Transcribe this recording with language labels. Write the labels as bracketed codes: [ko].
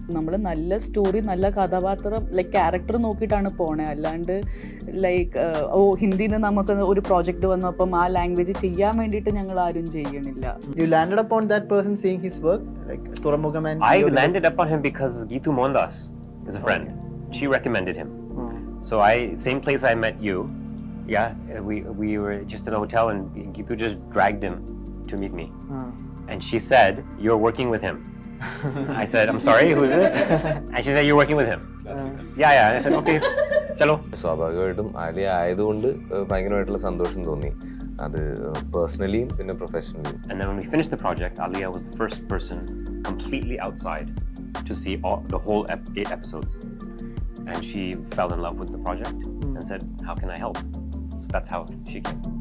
[ml] നമ്മൾ നല്ല സ്റ്റോറി, നല്ല കഥാപാത്രം, ലൈക്ക് ക്യാരക്ടർ നോക്കിയിട്ടാണ് പോണേ. അല്ലാണ്ട് ലൈക്ക് ഹിന്ദിയിൽ നിന്ന് നമുക്ക് ഒരു പ്രോജക്റ്റ് വന്നപ്പം ആ ലാംഗ്വേജ് ചെയ്യാൻ വേണ്ടിയിട്ട് ഞങ്ങൾ ആരും ചെയ്യണില്ല. [en] You landed upon that person seeing his work, like Thuramugam and I landed upon him because Geetu Mohandas is a friend. Okay. She recommended him. So same place I met you. Yeah, we were just in a hotel and Geetu just dragged him to meet me. And she said, "You're working with him." I said, "I'm sorry, who's this?" And she said, "You're working with him." Yeah. I said, "Okay, [hi] chalo." [ml] സ്വാഭാവികമായിട്ടും ആലിയ ആയതുകൊണ്ട് ഭയങ്കരമായിട്ടുള്ള സന്തോഷം തോന്നി. അത് പേഴ്സണലിയും പിന്നെ പ്രൊഫഷണലിയും. [en] And then when we finished the project, Alia was the first person completely outside to see the whole 8 episodes. And she fell in love with the project and said, "How can I help?" So that's how she came.